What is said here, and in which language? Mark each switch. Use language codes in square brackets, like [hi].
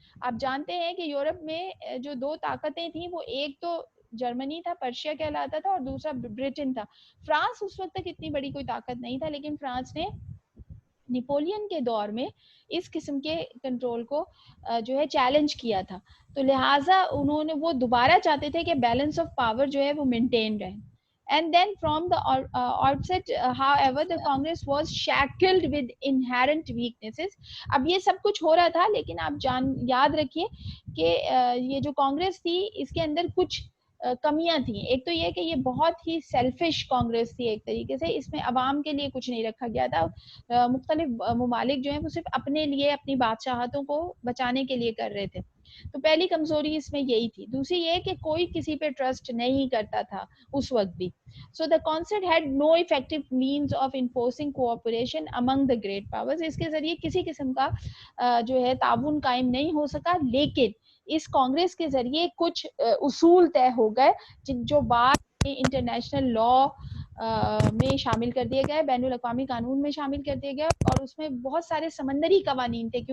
[ur] آپ جانتے ہیں کہ یورپ میں جو 2 طاقتیں تھیں, وہ ایک تو جرمنی تھا, پرشیا کہلاتا تھا, اور دوسرا برٹن تھا. فرانس اس وقت تک اتنی بڑی کوئی طاقت نہیں تھا, لیکن فرانس نے نیپولین کے دور میں اس قسم کے کنٹرول کو جو ہے چیلنج کیا تھا, تو لہٰذا انہوں نے وہ دوبارہ چاہتے تھے کہ بیلنس آف پاور جو ہے وہ مینٹین رہے. [en] And then from the outset, however, the Congress was shackled with inherent weaknesses. [ur] اب یہ سب کچھ ہو رہا تھا, لیکن آپ یاد رکھیے کہ یہ جو کانگریس تھی اس کے اندر کچھ کمیاں تھیں. ایک تو یہ کہ یہ بہت ہی سیلفش کانگریس تھی ایک طریقے سے, اس میں عوام کے لیے کچھ نہیں رکھا گیا تھا. مختلف ممالک جو ہیں وہ صرف اپنے لیے اپنی بادشاہتوں کو بچانے کے لیے کر رہے تھے. تو پہلی کمزوری اس میں یہی تھی. دوسری یہ کہ کوئی کسی پہ ٹرسٹ نہیں کرتا تھا اس وقت بھی. [en] So the concert had no effective means of enforcing cooperation among the great powers. [ur] اس کے ذریعے کسی قسم کا جو ہے تعاون قائم نہیں ہو سکا, لیکن اس کانگریس کے ذریعے کچھ اصول طے ہو گئے جو بعد میں انٹرنیشنل لا میں شامل کر دیے گئے, بین الاقوامی قانون میں شامل کر دیے گئے, اور اس میں بہت سارے سمندری قوانین تھے.